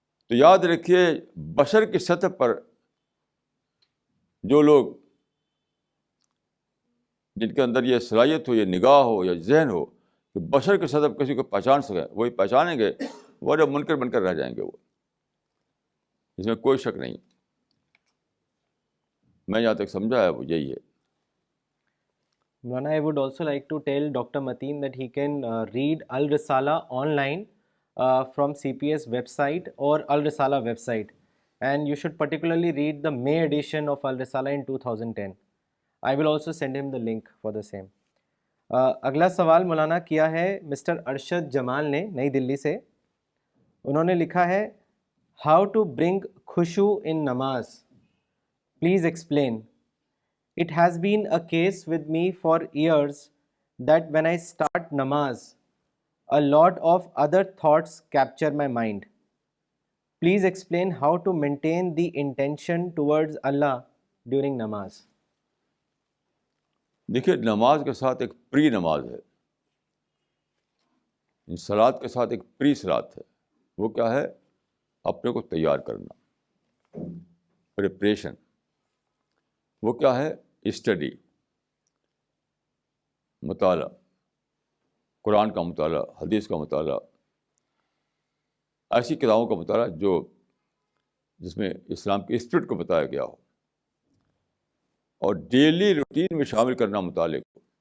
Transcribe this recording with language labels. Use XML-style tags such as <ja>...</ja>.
<ur>تو یاد رکھیے بشر کی سطح پر جو لوگ جن کے اندر یہ صلاحیت ہو، یہ نگاہ ہو یا ذہن ہو کہ بشر کی سطح پر کسی کو پہچان سکیں، وہی پہچانیں گے، ورنہ منکر بن کر رہ جائیں گے. وہ اس میں کوئی شک نہیں. میں جہاں تک سمجھا ہے وہ یہی ہے.</ur> <en>Maulana, I would also like to tell Dr. Mateen that he can read Al Risala online from CPS website or Al Risala website, and you should particularly read the May edition of Al Risala in 2010. I will also send him the link for the same.</en> <ur>اگلا سوال مولانا کیا ہے mister Arshad جمال نے نئی دلی سے. انہوں نے لکھا ہے</ur> <en>How to bring خوشو in نماز، please explain. It has been a case with me for years that when I start namaz, a lot of other thoughts capture my mind. Please explain how to maintain the intention towards Allah during namaz.</en> <ur>دیکھیے نماز کے ساتھ ایک پری نماز ہے، صلاۃ کے ساتھ ایک پری صلاۃ ہے. وہ کیا ہے؟ اپنے کو تیار کرنا، پریپریشن. وہ کیا ہے؟ اسٹڈی، مطالعہ، قرآن کا مطالعہ، حدیث کا مطالعہ، ایسی کتابوں کا مطالعہ جس میں اسلام کی اسپرٹ کو بتایا گیا ہو، اور ڈیلی روٹین میں شامل کرنا مطالعے کو.</ur>